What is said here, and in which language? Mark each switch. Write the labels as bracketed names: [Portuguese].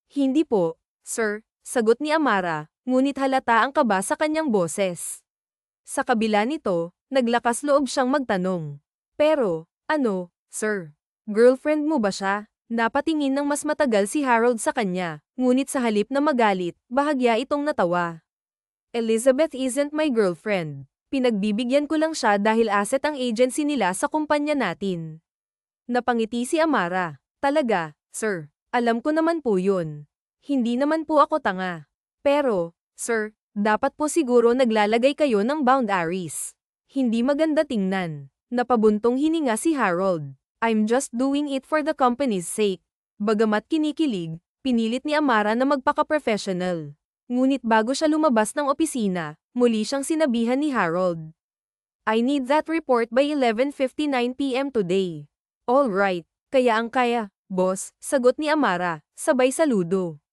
[Filipino] Hindi po, sir, sagot ni Amara, ngunit halata ang kaba sa kanyang boses. Sa kabila nito, naglakas loob siyang magtanong. Pero, ano, sir? Girlfriend mo ba siya? Napatingin ng mas matagal si Harold sa kanya, ngunit sa halip na magalit, bahagya itong natawa. [English] Elizabeth isn't my girlfriend. [Filipino] Pinagbibigyan ko lang siya dahil asset ang agency nila sa kumpanya natin. Napangiti si Amara. Talaga, sir. Alam ko naman po yun. Hindi naman po ako tanga. Pero, sir, dapat po siguro naglalagay kayo ng boundaries. Hindi maganda tingnan. Napabuntong hininga si Harold. [English] I'm just doing it for the company's sake. [Filipino] Bagamat kinikilig, pinilit ni Amara na magpaka-professional. Ngunit bago siya lumabas ng opisina, muli siyang sinabihan ni Harold. [English] I need that report by 11:59 p.m. today. All right, [Filipino] kaya ang kaya, boss, sagot ni Amara, sabay saludo.